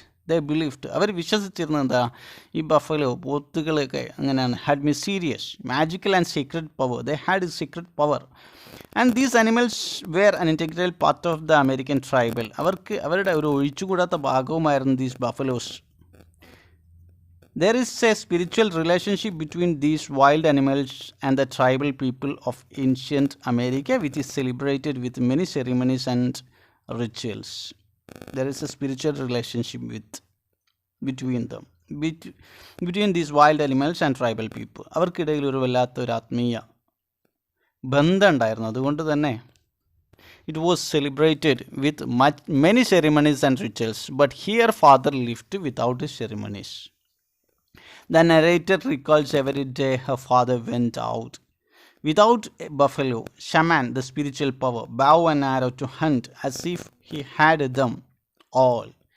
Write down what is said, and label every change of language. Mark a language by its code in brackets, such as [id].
[en] They believed, [ml] അവർ വിശ്വസിച്ചിരുന്നത് എന്താ, ഈ buffalo പോത്തുകളൊക്കെ അങ്ങനെയാണ്, [en] Had mysterious, magical and secret power. They had a secret power and these animals were an integral part of the American tribal. [ml] അവരുടെ ഒരു ഒഴിച്ചുകൂടാത്ത ഭാഗവുമായിരുന്നു [en] These buffaloes. There is a spiritual relationship between these wild animals and the tribal people of ancient America, which is celebrated with many ceremonies and rituals. There is a spiritual relationship between them, between these wild animals and tribal people. [ml] അവർക്കിടയിൽ ഒരു വല്ലാത്തൊരു ആത്മീയ ബന്ധം ഉണ്ടായിരുന്നു. അതുകൊണ്ട് തന്നെ [en] it was celebrated with many ceremonies and rituals, but here father lived without the ceremonies. The narrator recalls every day her father went out without a buffalo, shaman, the spiritual power, bow and arrow to hunt as if he had them all.